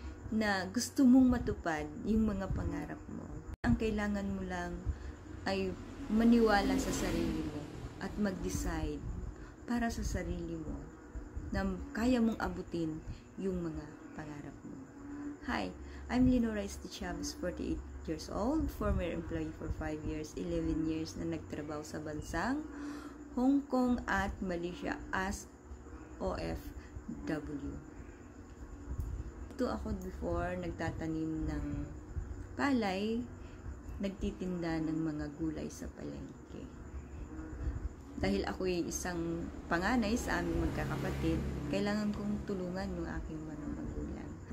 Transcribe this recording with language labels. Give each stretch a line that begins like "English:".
Filipino: Na gusto mong matupad yung mga pangarap mo. Ang kailangan mo lang ay maniwala sa sarili mo at mag-decide para sa sarili mo na kaya mong abutin yung mga pangarap mo.
English: Hi, I'm Leonora Esti Chavez, 48 years old, former employee for 5 years, 11 years
Filipino: na nagtrabaho sa bansang Hong Kong at Malaysia
English: as OFW.
Filipino: Ito ako before, nagtatanim ng palay, nagtitinda ng mga gulay sa palengke. Dahil ako ay isang panganay sa aming magkakapatid, kailangan kong tulungan yung aking mga magulang.